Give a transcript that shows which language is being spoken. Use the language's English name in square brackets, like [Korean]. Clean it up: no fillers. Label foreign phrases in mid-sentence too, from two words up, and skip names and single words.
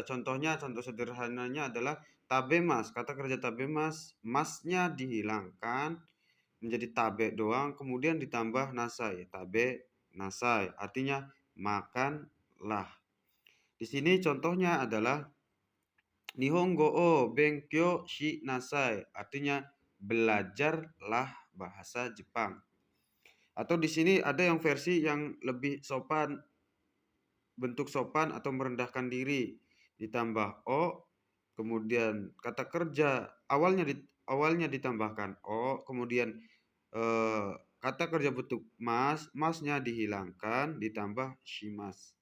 [Indonesian] Contoh sederhananya adalah tabemas. Kata kerja tabemas, masnya dihilangkan menjadi tabe doang, kemudian ditambah nasai, [Japanese] 食べなさい, [Indonesian] artinya makanlah. Di sini contohnya adalah [Japanese] 日本語を勉強しなさい, [Indonesian] artinya belajarlah bahasa Jepang. Atau di sini ada yang versi yang lebih sopan, bentuk sopan atau merendahkan diri, ditambah o, kemudian kata kerja awalnya ditambahkan o, kemudian kata kerja bentuk masnya dihilangkan ditambah shimas.